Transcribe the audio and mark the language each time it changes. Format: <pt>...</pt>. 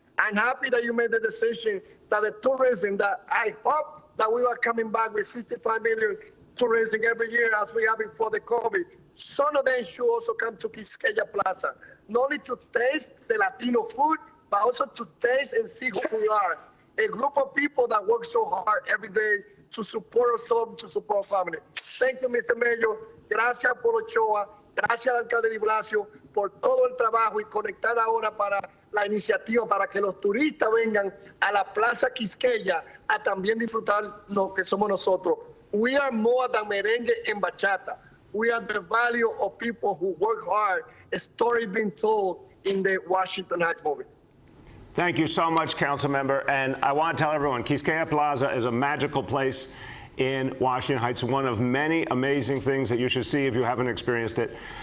<en>I'm happy that you made the decision that the tourism, that I hope that we are coming back with 65 million tourism every year as we have before the COVID. Some of them should also come to Quisqueya Plaza, not only to taste the Latino food, but also to taste and see who we are. A group of people that work so hard every day to support ourselves, to support our family. Thank you, Mr. Mayor.</en> <es>Gracias por Ochoa. Gracias, alcalde de Blasio, por todo el trabajo y conectar ahora para la iniciativa para que los turistas vengan a la Plaza Quisqueya a también disfrutar lo que somos nosotros.</es> <en>We are more than merengue and bachata. We are the value of people who work hard, a story being told in the Washington Heights movie. Thank you so much, Council Member. And I want to tell everyone, Quisqueya Plaza is a magical place in Washington Heights, one of many amazing things that you should see if you haven't experienced it.</en>